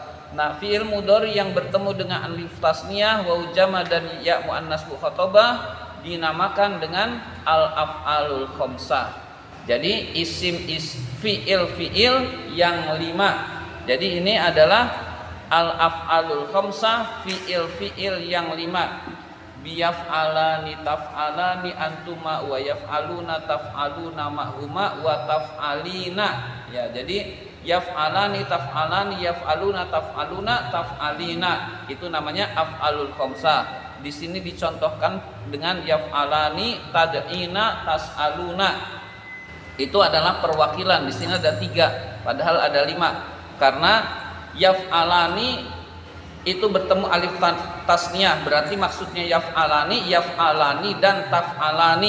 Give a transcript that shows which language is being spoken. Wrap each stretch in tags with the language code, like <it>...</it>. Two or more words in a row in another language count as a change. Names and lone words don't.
<id>Nah,</id> <ar>فعل مضارع</ar> <id>yang bertemu dengan</id> <ar>ألف تثنية, واو جمع'</ar> <id>dan</id> <ar>ياء مؤنثة مخاطبة</ar> <id>dinamakan dengan</id> <ar>الأفعال الخمسة.</ar> <id>Jadi</id> <ar>اسم فعل</ar> <id>yang 5. Jadi ini adalah</id> <ar>الأفعال الخمسة,</ar> <id>fi'il yang 5.</id> <ar>بيفعلان تفعلان أنتما و يفعلون تفعلون معهما و تفعلين.</ar> <id>Ya, jadi</id> <ar>يفعلان تفعلان, يفعلون تفعلون تفعلين,</ar> <id>itu namanya</id> <ar>الأفعال الخمسة.</ar> <id>Di sini dicontohkan dengan</id> <ar>يفعلان تدعين تسألون.</ar> <id>Itu adalah perwakilan. Di sini ada 3 padahal ada 5. Karena yaf'alani itu bertemu</id> <ar>ألف تثنية,</ar> <id>berarti maksudnya yaf'alani dan taf'alani.</id>